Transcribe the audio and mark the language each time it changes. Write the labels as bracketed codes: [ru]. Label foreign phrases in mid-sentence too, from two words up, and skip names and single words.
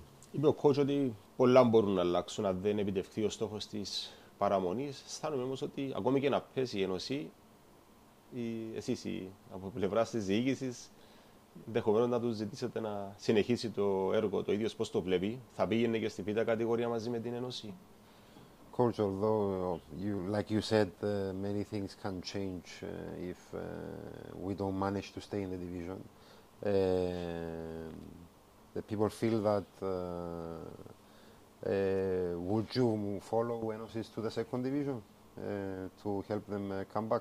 [el] Είπε ο coach ότι πολλά μπορούν να αλλάξουν αν δεν επιτευχθεί ο στόχος της παραμονής. Αισθάνομαι όμως ότι ακόμη και να πέσει η Ένωση, εσείς από πλευράς της διοίκησης, ενδεχομένως να του ζητήσετε να συνεχίσει το έργο το ίδιο πώς το βλέπει, θα πήγαινε και στη β' κατηγορία μαζί με την Ένωση. [en] Coach, although like you said, many things can change if we don't manage to stay in the division. The people feel that would you follow Enosis to the second division to help them come back?